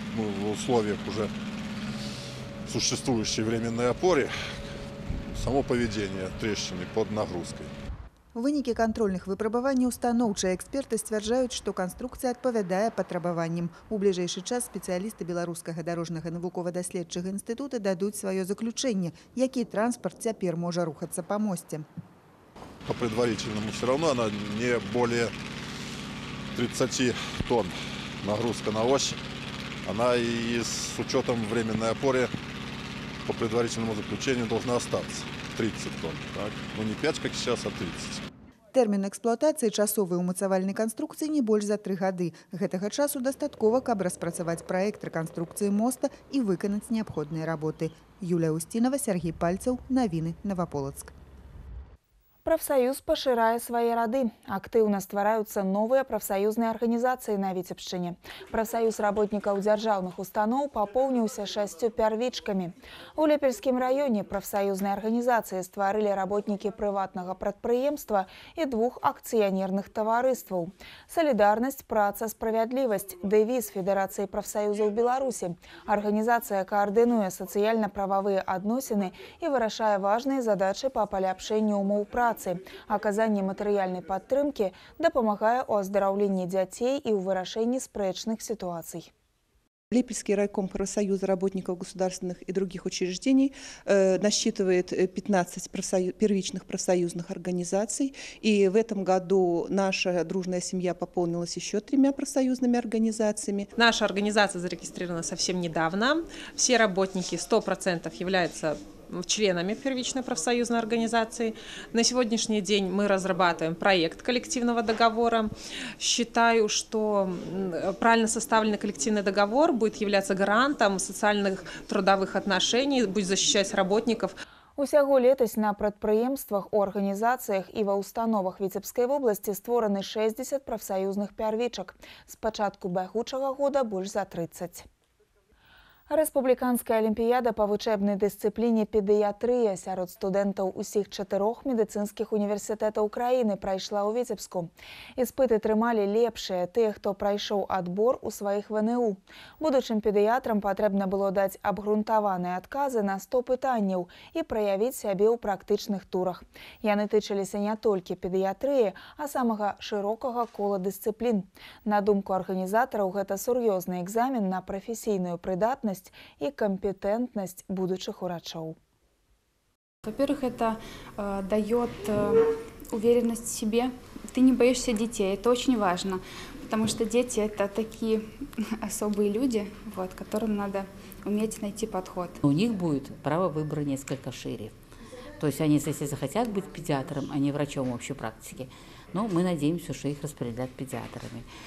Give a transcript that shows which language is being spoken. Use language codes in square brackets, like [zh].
[ru] В условиях уже существующей временной опоры само поведение трещины под нагрузкой. [be] Вынікі кантрольных выпрабаванняў станоўчыя эксперты сцвярджаюць, што канструкцыя адпавядае патрабаванням. У бліжэйшы час спецыялісты Беларускага дарожнага навукова-даследчага інстытута дадуць сваё заключэнне, які транспарт цяпер можа рухацца па мосце. [ru] По предварительному все равно она не более 30 тонн нагрузка на ось. Она и с учетом временной опоры по предварительному заключению должна остаться. 30 тонн, так? Ну не 5, как сейчас, а 30. [be] Тэрмін эксплуатацыі часовай умацавальнай канструкцыі не больш за 3 гады. Гэтага часу дастаткова, каб распрацаваць праект рэканструкцыі моста і выканаць неабходныя работы. Юлія Устінова, Сергей Пальцаў, Навіны, Новополоцк. Профсоюз пашырае свае рады. Актыўна ствараюцца новыя прафсаюзныя арганізацыі на Віцебшчыне. Профсоюз работнікаў дзяржаўных устаноў папоўніўся 6 пярвічкамі. У Лепельскім раёне прафсаюзныя арганізацыі стварылі работнікі прыватнага прадпрыемства і 2 акцыянерных таварыстваў. Салідарнасць, праца, справядлівасць – дэвіз Федэрацыі прафсаюзаў Беларусі. Арганізацыя каардынуе сацыяльна-прававыя адносіны і вырашае важныя задачы па паляпшэнню ўмоў працы. Аказанне матэрыяльнай падтрымкі дапамагае ў аздараўленні дзяцей і ў вырашэнні спрэчных сітуацый. [ru] Лепельский райком профсоюза работников государственных и других учреждений насчитывает 15 первичных профсоюзных организаций. И в этом году наша дружная семья пополнилась еще 3 профсоюзными организациями. Наша организация зарегистрирована совсем недавно. Все работники 100% являются членами первичной профсоюзной организации. На сегодняшний день мы разрабатываем проект коллективного договора. Считаю, что правильно составленный коллективный договор будет являться гарантом социальных трудовых отношений, будет защищать работников. [be] Усяго летась на прадпрыемствах, у арганізацыях і ва установах Віцебскай вобласці створаны 60 прафсаюзных пярвічак. З пачатку бягучага года больш за 30. Рэспубліканская алімпіяда па вучэбнай дысцыпліне педыятрыя сярод студэнтаў усіх 4 медыцынскіх універсітэтаў краіны прайшла ў Віцебску. Іспыты трымалі лепшыя тыя, хто прайшоў адбор у сваіх ВНУ. Будучым педыятрам патрэбна было даць абгрунтаваныя адказы на 100 пытанняў і праявіць сябе ў практычных турах. Яны тычыліся не толькі педыятрыі, а самага шырокага кола дысцыплін. На думку арганізатараў, гэта сур'ёзны экзамен на прафесійную прыдатнасць [ru] и компетентность будущих врачей. Во-первых, это дает уверенность в себе. Ты не боишься детей, это очень важно, потому что дети – это такие особые люди, которым надо уметь найти подход. У них будет право выбора несколько шире. То есть они, если захотят быть педиатром, а не врачом общей практики, но мы надеемся, что их распределят педиатрами.